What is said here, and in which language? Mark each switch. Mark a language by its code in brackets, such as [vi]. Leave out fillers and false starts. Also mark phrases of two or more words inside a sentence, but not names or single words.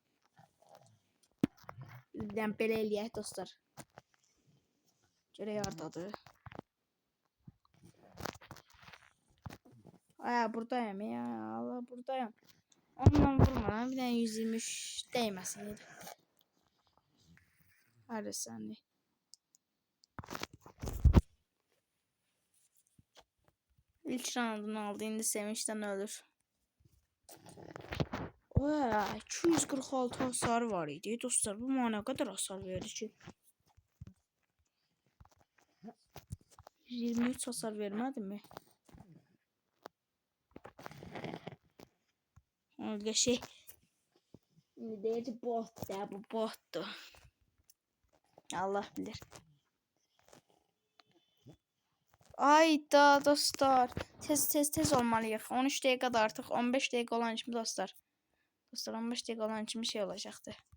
[az] Biz bir dənə belə eləyək dostlar. Görək hardadır. Buradayım ya. Allah, buradayım. Ondan vurmadan bir dənə 123 değməsin. [tr] Hadi saniye. İlk roundunu aldı. [az] İndi sevinçten ölür. 246 hasar var idi. [tr] Dostlar, bu mana kadar hasar verdi ki. 23 hasar vermedi mi? Öyle şey. [az] Şimdi deyəcək bot da, bu botdu. Allah bilir. Ayda dostlar. Tez olmalıyıq. 13 dəqiqədə artıq 15 dəqiqə olan kimi dostlar. Dostlar 15 dəqiqə olan kimi şey olacaqdı.